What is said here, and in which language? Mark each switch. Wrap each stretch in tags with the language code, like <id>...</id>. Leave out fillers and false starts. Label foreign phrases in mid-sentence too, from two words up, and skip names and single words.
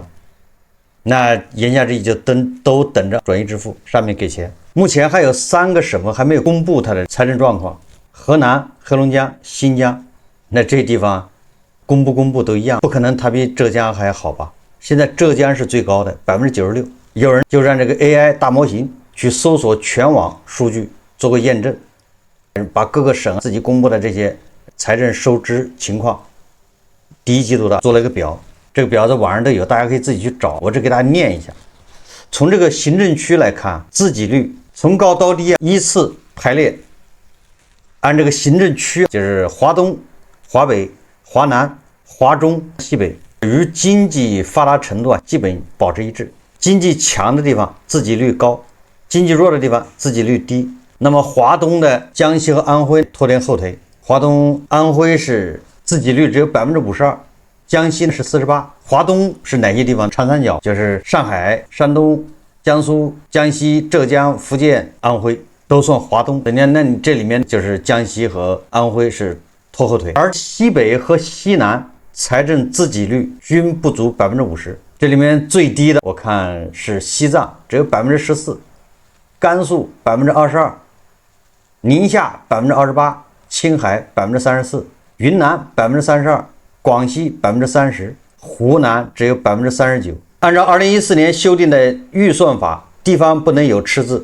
<zh>那言下之意就都等着轉移支付上面給錢。目前還有3個省份還沒有公布它的財政狀況：河南、黑龍江、新疆。那這地方公布都一樣，不可能它比浙江還好吧？現在浙江是最高的96%，有人就让这個 AI 大模型去搜索全網數據做個驗證，把各個省自己公布的這些財政收支情況第一季度的做了一個表，這個表在網上都有，大家可以自己去找，我只給大家念一下。從這個行政區來看，自給率從高到低依次排列，按這個行政區就是華東、華北、華南、華中、西北，與經濟發達程度基本保持一致。經濟強的地方自給率高，經濟弱的地方自給率低。那麼華東的江西和安徽拖點後腿，華東、安徽是自給率只有52%，江西是48%。華東是哪些地方？長三角就是上海、山東、江蘇、江西、浙江、福建、安徽都算華東。那你這裡面就是江西和安徽是拖後腿，而西北和西南財政自給率均不足50%。這裡面最低的我看是西藏，只有14%，甘肅22%，寧夏28%，青海34%，雲南32%，廣西30%，湖南只有39%。按照2014年修訂的預算法，地方不能有赤字。</zh>